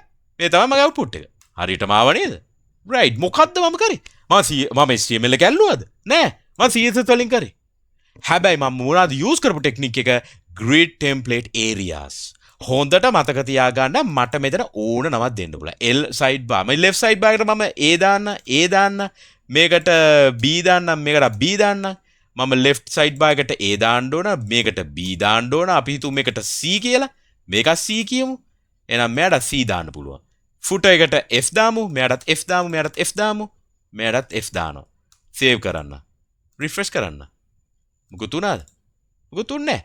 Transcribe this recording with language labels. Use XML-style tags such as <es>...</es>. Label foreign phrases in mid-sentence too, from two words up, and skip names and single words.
<si>මේ තමයි මගේ output එක. හරියටම ආව නේද? right. මොකද්ද මම කරේ? මම HTML එක ඇල්ලුවද? නෑ. මම CSS වලින් කරේ. හැබැයි මම මොනවද යූස් කරපු ටෙක්නික් එක?</si> <en>grid template areas.</en> <si>හොඳට මතක තියාගන්න මට මෙතන ඕන නමක් දෙන්න පුළුවන්.</si> <en>L side bar.</en> <si>මම</si> <en>left side bar</en> <si>එකට මම A දාන්න. මේකට B දාන්න. මේකට B දාන්න. මම left side bar එකට A දාන්න ඕන. මේකට B දාන්න ඕන. අපි හිතුව මේකට C කියලා. මේක C කියමු. එහෙනම් මෙයාට C දාන්න පුළුවන්. footer එකට F දාමු. මෙයාටත් F දාමු. මෙයාටත් F දානවා. save කරන්න. refresh කරන්න. මොකද උනාද? මොකද උන්නේ?</si>